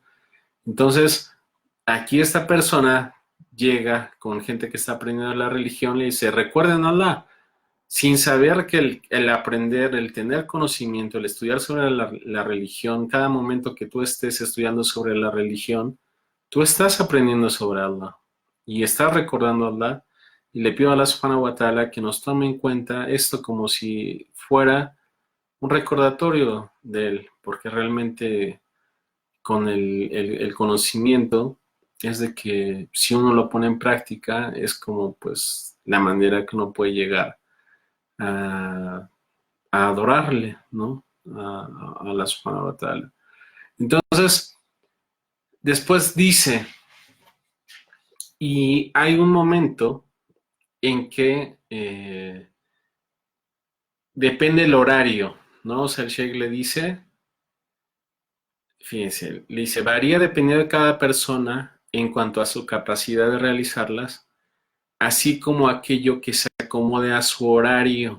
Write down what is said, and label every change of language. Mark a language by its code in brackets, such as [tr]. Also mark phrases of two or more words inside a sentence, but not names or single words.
[es] Entonces, aquí esta persona llega con gente que está aprendiendo la religión, le dice, recuerden a Allah, sin saber que el aprender, el tener conocimiento, el estudiar sobre la religión, cada momento que tú estés estudiando sobre la religión, tú estás aprendiendo sobre Allah y estás recordando a Allah y le pido a Allah [ar] سبحانه وتعالى [es] que nos tome en cuenta esto como si fuera un recordatorio de él, porque realmente con el conocimiento es de que si uno lo pone en práctica es como pues la manera que uno puede llegar a, a adorarle, ¿no? [ar] الله سبحانه وتعالى. [es] Entonces, después dice, y hay un momento en que depende el horario, ¿no? O sea, el Sheikh le dice, fíjense, le dice, varía dependiendo de cada persona en cuanto a su capacidad de realizarlas, así como aquello que se acomode a su horario.